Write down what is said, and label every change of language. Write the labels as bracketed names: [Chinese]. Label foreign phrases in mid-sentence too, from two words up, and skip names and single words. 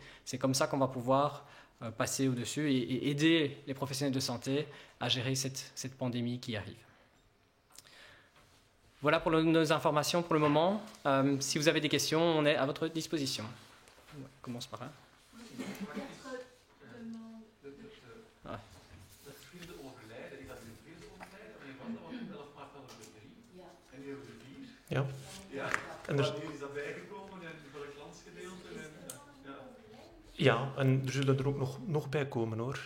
[French] C'est comme ça qu'on va pouvoir passer au-dessus et aider les professionnels de santé à gérer cette pandémie qui arrive. Voilà pour nos informations pour le moment. Si vous avez des questions, on est à votre disposition. On commence par là. [Dutch] Ja. En is dat bijgekomen voor het landsgedeelte? Ja, en er zullen er ook nog bij komen hoor.